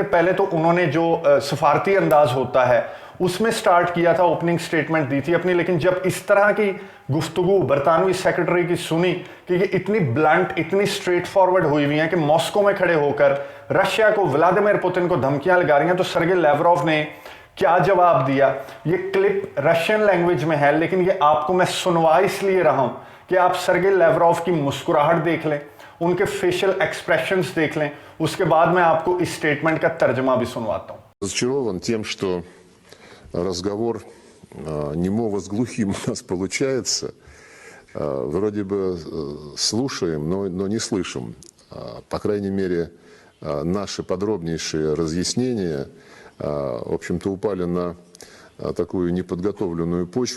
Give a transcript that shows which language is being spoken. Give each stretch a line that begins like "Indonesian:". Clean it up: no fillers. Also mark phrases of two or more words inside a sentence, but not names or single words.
Urdu: پہلے تو انہوں نے جو سفارتی انداز ہوتا ہے اس میں سٹارٹ کیا تھا,
English: opening statement
Urdu: دی تھی اپنی، لیکن جب اس طرح کی گفتگو برطانوی سیکرٹری کی سنی کہ یہ اتنی بلنٹ، اتنی
English: straight forward
Urdu: ہوئی ہوئی ہے کہ ماسکو میں کھڑے ہو کر رشیا کو، ولادیمیر پوتن کو دھمکیاں لگا رہی ہیں، تو سرگے لاوروف نے کیا جواب دیا. یہ کلپ
English: Russian language
Urdu: میں ہے، لیکن یہ آپ کو میں سنوا اس لیے رہا ہوں کہ آپ سرگے لاوروف کی مسکراہٹ دیکھ لیں، ان کے
English: facial expressions
Urdu: دیکھ لیں، اس کے بعد میں آپ کو اس سٹیٹمنٹ کا ترجمہ بھی سنواتا ہوں.
Russian: Разочарован тем, что разговор немого с глухим у нас получается. Вроде бы слушаем, но не слышим. По крайней мере, наши подробнейшие разъяснения, в общем-то, упали на такую неподготовленную почву.